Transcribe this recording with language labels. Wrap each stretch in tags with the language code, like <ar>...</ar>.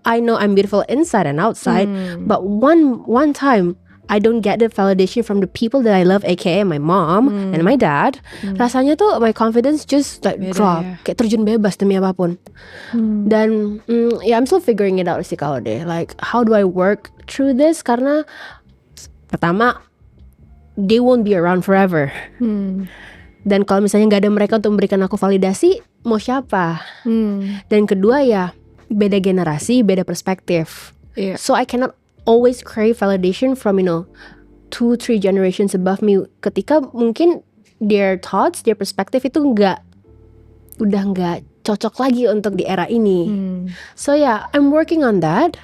<en>I know I'm beautiful inside and outside. But one time I don't get the validation from the people that I love, aka my mom and my dad.</en> <id>Rasanya tuh</id> <en>my confidence just like</en> <id>Beda</id> <en>drop,</en> <id>ya. kayak terjun bebas demi apapun. Dan ya</id> <en>I'm still figuring it out</en> <id>sih kalau deh.</id> <en>Like how do I work through this?</en> <id>Karena pertama</id> <en>they won't be around forever.</en> <id>Dan kalau misalnya nggak ada mereka untuk memberikan aku validasi, mau siapa? Dan kedua ya beda generasi, beda perspektif. Iya.</id> <en>So I cannot always crave validation from 2-3 generations above me.</en> <id>Ketika mungkin</id> <en>their thoughts, their perspective</en> <id>itu udah nggak cocok lagi untuk di era ini.</id> <en>So yeah, I'm working on that.</en>